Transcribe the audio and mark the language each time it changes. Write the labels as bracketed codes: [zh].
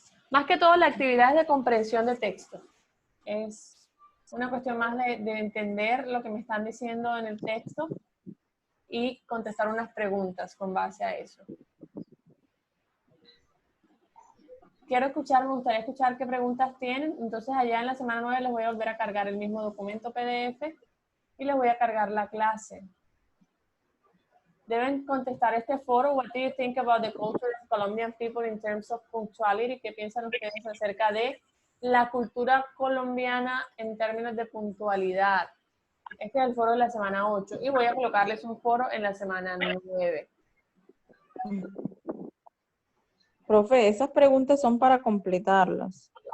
[es] Más que todo, la actividad es de comprensión de texto. Es una cuestión más de entender lo que me están diciendo en el texto y contestar unas preguntas con base a eso. Me gustaría escuchar qué preguntas tienen. Entonces, allá en la semana 9 les voy a volver a cargar el mismo documento PDF y les voy a cargar la clase. Deben contestar este foro. [en] What do you think about the culture of Colombian people in terms of punctuality? [es] ¿Qué piensan ustedes acerca de la cultura colombiana en términos de puntualidad? Este es el foro de la semana 8 y voy a colocarles un foro en la semana 9. Profe, esas preguntas son para completarlas.